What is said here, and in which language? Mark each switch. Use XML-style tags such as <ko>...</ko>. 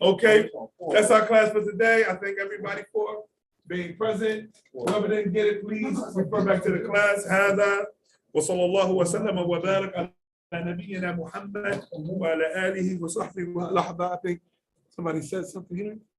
<en>Okay, that's our class for today. I thank everybody for being present. Whoever didn't get it, please refer back to the class.</en> <ar>هذا وصلى الله وسلم وبارك على نبينا محمد وعلى آله وصحبه. لحظة,</ar> <en>I think somebody said something here.</en>